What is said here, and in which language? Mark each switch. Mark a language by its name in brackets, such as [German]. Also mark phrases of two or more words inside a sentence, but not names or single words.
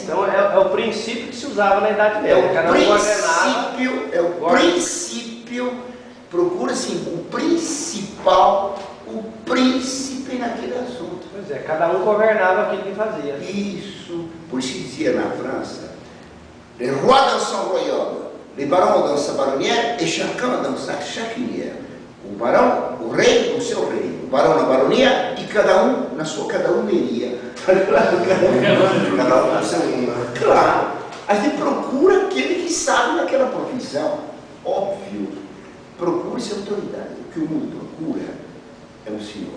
[Portuguese] Então é o princípio que se usava na Idade Média. Cada um ordenava. o princípio, procura-se o principal, o príncipe naquele assunto. Pois é, cada um governava aquilo que fazia. Isso. Por isso que dizia na França, [French] le roi dans son royaume, les barons dans sa baronnière et chacun dans sa chacunière. [Portuguese] O barão, o rei, o seu rei, o barão na baronia e cada um na sua cadauneria. Cada um na sua. Claro, a gente procura aquele que sabe naquela profissão. Óbvio, procure-se autoridade. O que o mundo procura é o Senhor.